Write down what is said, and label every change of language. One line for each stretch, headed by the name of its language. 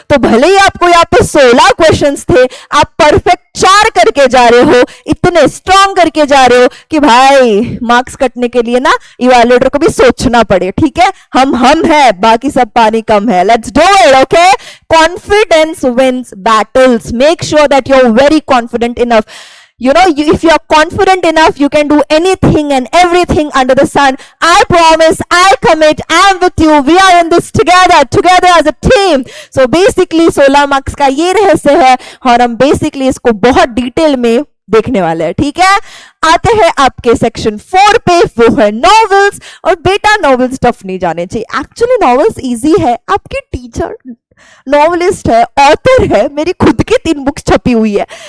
Hindi: तो भले ही आपको यहाँ पे 16 क्वेश्चंस थे, आप परफेक्ट 4 करके जा रहे हो, इतने स्ट्रॉन्ग करके जा रहे हो कि भाई मार्क्स कटने के लिए ना इवैल्यूएटर को भी सोचना पड़े. ठीक है? हम है, बाकी सब पानी कम है.
English: Let's do it. Okay? Confidence wins battles. Make sure that you are very confident enough. You know, if you are confident enough, you can do anything and everything under the sun. I promise, I commit, I am with you. We are in this together as a team. So basically
Hindi: 16 marks का ये रहस्य है और हम basically इसको बहुत detail में देखने वाले हैं. ठीक है? आते हैं आपके सेक्शन 4 पे, वो है नॉवेल्स. और बेटा नॉवेल्स टफ नहीं जाने चाहिए. एक्चुअली नॉवेल्स इजी है. आपके टीचर नॉवलिस्ट है, ऑथर है, मेरी खुद की 3 बुक्स छपी हुई है.